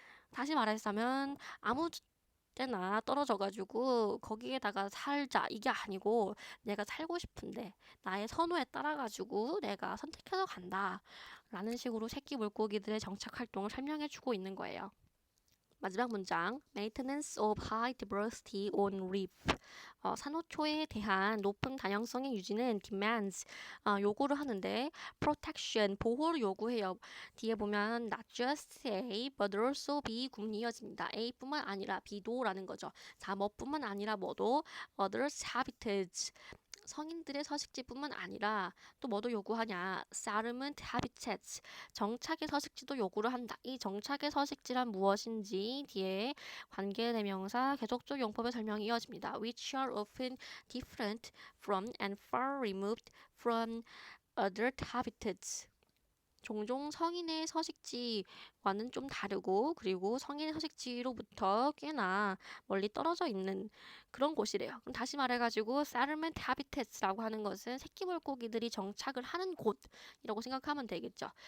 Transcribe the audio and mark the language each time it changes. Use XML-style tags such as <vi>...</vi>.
<ko>다시 말하자면 아무 때나 떨어져가지고 거기에다가 살자 이게 아니고, 내가 살고 싶은데 나의 선호에 따라가지고 내가 선택해서 간다 라는 식으로 새끼 물고기들의 정착 활동을 설명해주고 있는 거예요.</ko> <en>마지막 문장, Maintenance of high diversity on reef.</en> <ko>산호초에 대한 높은 다양성의 유지는 demands, 요구를 하는데 protection, 보호를 요구해요. 뒤에 보면</ko> <en>not just A, but also B</en> <ko>구문이 이어집니다. A뿐만 아니라 B도라는 거죠. 자, 뭐뿐만 아니라 뭐도, others habitats, 성인들의 서식지뿐만 아니라 또 뭐도 요구하냐, settlement habitats, 정착의 서식지도 요구를 한다. 이 정착의 서식지란 무엇인지 뒤에 관계대명사 계속적 용법의 설명이 이어집니다.</ko> <en>which are often different from and far removed from other habitats.</en> <ko>종종 성인의 서식지와는 좀 다르고, 그리고 성인의 서식지로부터 꽤나 멀리 떨어져 있는 그런 곳이래요. 그럼 다시 말해가지고 settlement habitat라고 하는 것은 새끼 물고기들이 정착을 하는 곳이라고 생각하면 되겠죠.</ko>